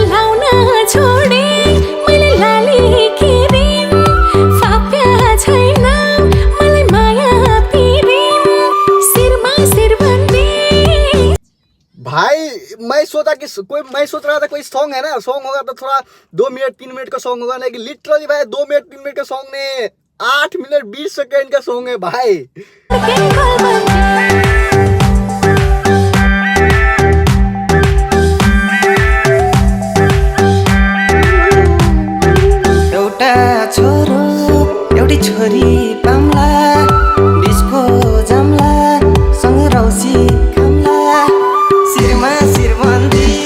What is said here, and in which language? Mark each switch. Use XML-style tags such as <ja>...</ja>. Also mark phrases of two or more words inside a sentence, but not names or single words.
<ne>लाउन छोडे मैले लाली किरिम फाप्या छैन मलाई माया पिरिम शिरमा शिरबन्दी।</ne> <hi>भाई मैं सोच रहा था कोई सॉन्ग है ना, सॉन्ग होगा तो थोड़ा 2 मिनट 3 मिनट का सॉन्ग होगा, लेकिन लिटरली भाई 2 मिनट 3 मिनट का सॉन्ग ने 8 मिनट 20 सेकंड का सॉन्ग है भाई।</hi> <ne>एउटा छोरो एउटी छोरी पाम्ला डिस्को जाम्ला सँग रौसी खाम्ला शिरमा शिरबन्दी</ne>